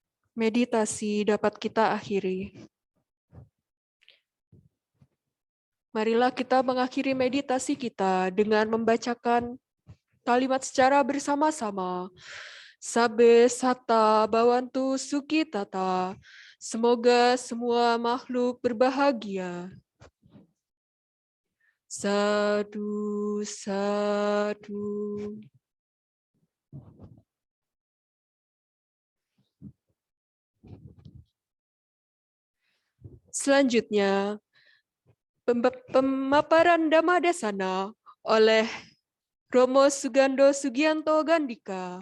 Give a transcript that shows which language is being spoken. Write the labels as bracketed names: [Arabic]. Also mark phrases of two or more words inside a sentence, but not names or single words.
[Indonesian] Meditasi dapat kita akhiri. Marilah kita mengakhiri meditasi kita dengan membacakan kalimat secara bersama-sama. [Pali] Sabe sata bawantu suki tata. [Indonesian] Semoga semua makhluk berbahagia. [Pali] Sadu, sadu. [Indonesian] Selanjutnya, pemaparan Dhammadasana oleh Romo Sugando Sugianto Gandika.